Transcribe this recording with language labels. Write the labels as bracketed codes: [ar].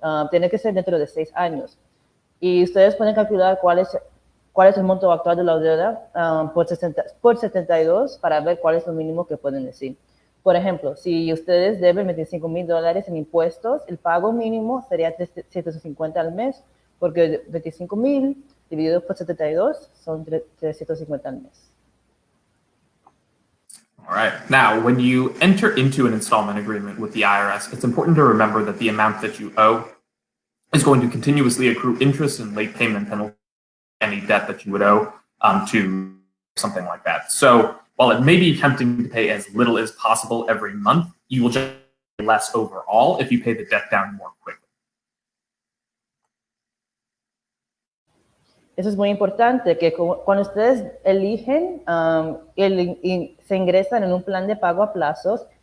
[es] Tiene que ser dentro de 6 años. Y ustedes pueden calcular cuál es el monto actual de la deuda por 72 para ver cuál es lo mínimo que pueden decir. Por ejemplo, si ustedes deben $25,000 en impuestos, el pago mínimo sería $350 al mes, porque $25,000 dividido por 72 son $350 al mes. [en] All right. Now, when you enter into an installment agreement with the IRS, it's important to remember that the amount that you owe is going to continuously accrue interest and late payment penalty, any debt that you would owe to something like that. So while it may be tempting to pay as little as possible every month, you will just pay less overall if you pay the debt down more quickly. [es] Eso es muy importante, que cuando ustedes eligen y se ingresan en un plan de pago a plazos,